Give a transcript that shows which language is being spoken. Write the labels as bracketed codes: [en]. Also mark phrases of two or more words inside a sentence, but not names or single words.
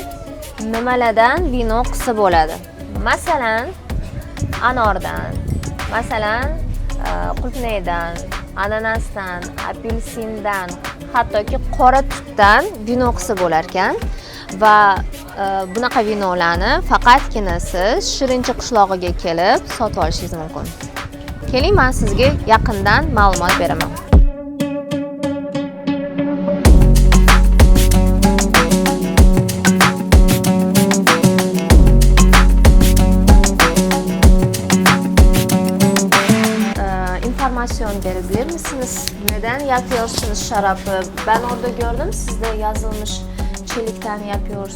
[uz] Nimalardan vino qilsa bo'ladi? Masalan, anordan, masalan, qulupnaydan, ananasdan, apelsindan, hattoki qora tutdan vino qilsa bo'lar ekan va bunaqa vinolarni faqatgina siz Shirincha qishlog'iga kelib sotib olishingiz mumkin. Keling, men sizga yaqindan ma'lumot beraman. [tr] Informasyon verebilir misiniz? Neden yapıyorsunuz şarabı? Ben orada gördüm, sizde yazılmış çelikten yapıyorsunuz.